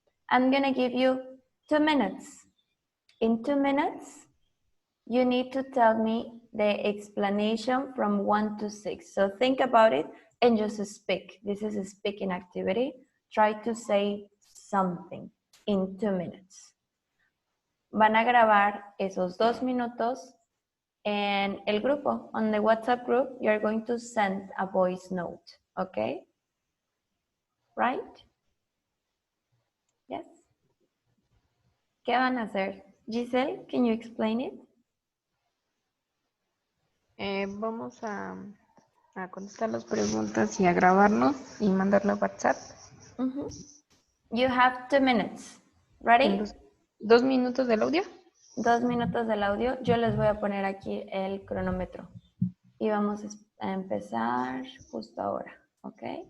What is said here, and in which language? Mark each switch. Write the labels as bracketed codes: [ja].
[en] I'm gonna give you 2 minutes. In 2 minutes, you need to tell me the explanation from 1 to 6. So think about it and just speak. This is a speaking activity. Try to say something in 2 minutes. [es] Van a grabar esos 2 minutos en el grupo. [en] On the WhatsApp group, you're going to send a voice note, okay? Right? Yes. [es] ¿Qué van a hacer? [en] Giselle, can you explain it? [es] Vamos a contestar las preguntas y a grabarnos y mandarlo a WhatsApp. [en] You have 2 minutes. Ready? [es] En 2 minutos del audio. 2 minutos del audio. Yo les voy a poner aquí el cronómetro. Y vamos a empezar justo ahora, ¿ok?